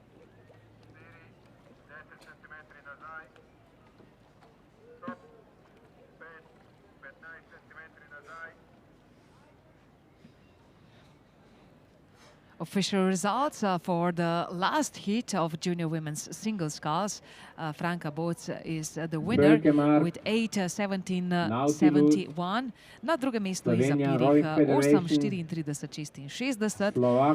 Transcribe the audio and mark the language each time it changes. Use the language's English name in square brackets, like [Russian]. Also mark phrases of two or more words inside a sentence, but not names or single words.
[English] Official results for the last heat of junior women's single sculls. Franka Boc is the winner with 8:17:71. [Slovenian] Na drugem mestu iza pirih 8:34:66.